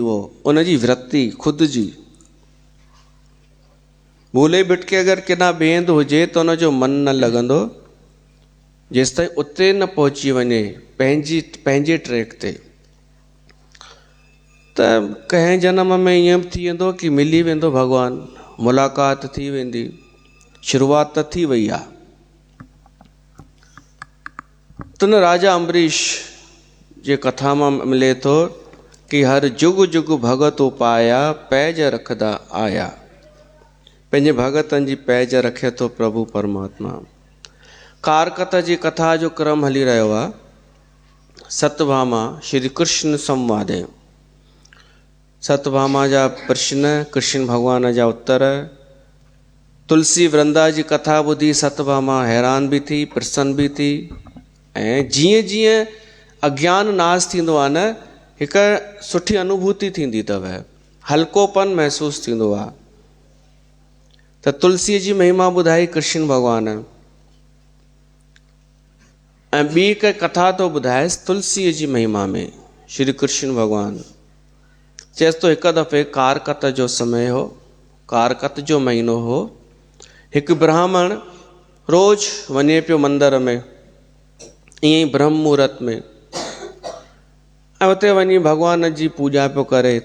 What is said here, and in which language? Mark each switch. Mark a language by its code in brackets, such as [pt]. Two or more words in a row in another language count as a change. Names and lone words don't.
[sd] उहो उनजी वृत्ति ख़ुदि जी भूले भिटके अगरि केॾा ॿिए हंधि हुजे त उनजो मन न लॻंदो, जेसि ताईं उते न पहुची वञे पंहिंजे ट्रैक ते, त कंहिं जनम में ईअं थी वेंदो कि मिली वेंदो भॻवानु, मुलाक़ात थी वेंदी, शुरूआत त थी वई आहे। त न राजा अम्बरीश जे कथा मां मिले थो कि [pa] ਹਰਿ ਜੁਗੁ ਜੁਗੁ ਭਗਤ ਉਪਾਇਆ ਪੈਜ ਰਖਦਾ ਆਇਆ। [sd] पंहिंजे भगतनि जी पैज रखे थो प्रभु परमात्मा। कारकत जी कथा जो क्रम हली रहियो आहे। सतभामा श्री कृष्ण संवाद, सतभामा जा प्रश्न, कृष्ण भॻवान जा उत्तर। तुलसी वृंदा जी कथा ॿुधी सतभामा हैरान बि थी, प्रसन्न बि थी। ऐं जीअं जीअं अज्ञान नाश थींदो आहे न, हिकु सुठी अनुभूति थींदी अथव, हल्कोपन महसूसु थींदो आहे। त तुलसीअ जी महिमा ॿुधाई कृष्ण भॻवान, ऐं ॿी हिकु कथा थो ॿुधाएसि तुलसीअ जी महिमा में श्री कृष्ण भॻवानु। चएसि थो हिकु दफ़े कारकत जो समय हो, कारकत जो महीनो हो। हिकु ब्राह्मण रोज़ वञे पियो मंदर में, ईअं ई ब्रह्म मुहूर्त में, ऐं उते वञी भॻवान जी पूॼा पियो करे।